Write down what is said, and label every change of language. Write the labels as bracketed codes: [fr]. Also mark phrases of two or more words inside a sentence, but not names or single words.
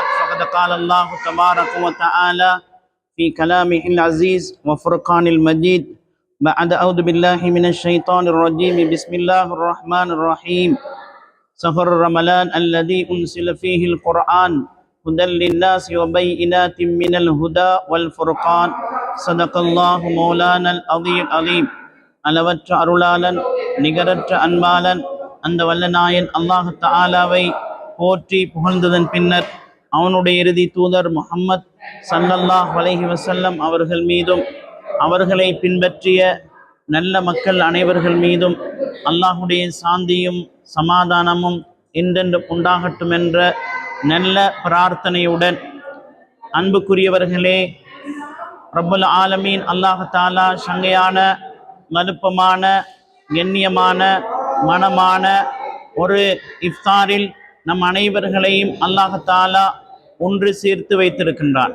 [ar] فقد قال الله تبارك وتعالى في كلامه العزيز وفرقان المجيد بعد أعوذ بالله من الشيطان الرجيم. بسم الله الرحمن الرحيم. شهر رمضان الذي أنزل فيه القرآن هدى للناس وبينات من الهدى والفرقان. صدق الله مولانا العظيم. [ta] அளவற்ற அருளாளன் நிகரற்ற அன்பாளன் அந்த வல்லநாயன் அல்லாஹ் தஆலாவை போற்றி புகழ்ந்ததன் பின்னர் அவனுடைய இறுதி தூதர் முஹம்மத் [ar] صلى الله عليه وسلم [ta] அவர்கள் மீதும் அவர்களை பின்பற்றிய நல்ல மக்கள் அனைவர்கள் மீதும் அல்லாஹுடைய சாந்தியும் சமாதானமும் என்றென்று உண்டாகட்டும் என்ற நல்ல பிரார்த்தனையுடன், அன்புக்குரியவர்களே, [ar] رب العالمين [ta] அல்லாஹ் தஆலா சங்கையான மலுப்பமான கண்ணியமான மனமான ஒரு இஃப்தாரில் நம் அனைவர்களையும் அல்லாஹ் தஆலா ஒன்று சேர்த்து வைத்திருக்கின்றான்.